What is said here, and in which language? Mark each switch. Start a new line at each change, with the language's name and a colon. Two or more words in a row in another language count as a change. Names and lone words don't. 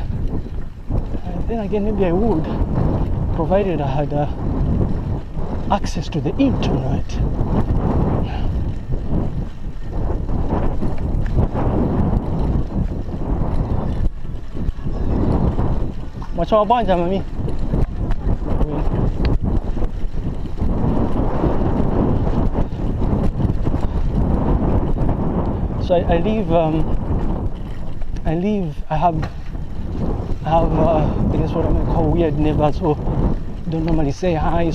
English: Then again, maybe I would, provided I had access to the internet.
Indonesian: Macam apa aja, Mami?
English: So I have I guess what I'm gonna call weird neighbors who don't normally say hi.